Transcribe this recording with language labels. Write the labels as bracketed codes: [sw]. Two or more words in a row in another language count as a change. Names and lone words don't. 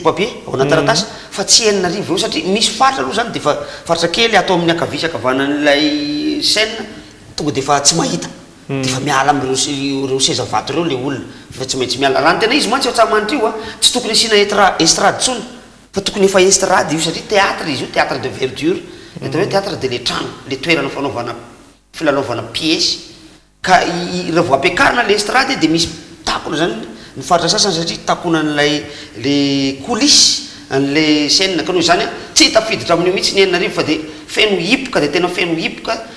[mg] papier ao anaty taratasy fa tsy 9 eo satria misy faritra aloha zany dia efa faritra kely atao amin'ny akavisakavanan'ilay scène tonga dia efa tsy mahita dia efa miala amin'ireo seza vato ireo le olona fa tsy maintsy miala raha ny tena izy mantsy ao Antsahamanitra io tsy tokony asiana estrade tsony fa tokony efa estrade io satria théâtre izy io [fr] théâtre de verdure [mg] atao hoe théâtre dia le trano le toerana fanaovana filalaovana pièce ka raha vao ampiakarina le estrade dia misy takona zany ny faritra sasany satria takona n'ilay [fr] le coulisse [mg] an'le scène ka noho izany tsy tafiditra amin'io mihitsy ny 9 fa dia feno hipoka dia tena feno hipoka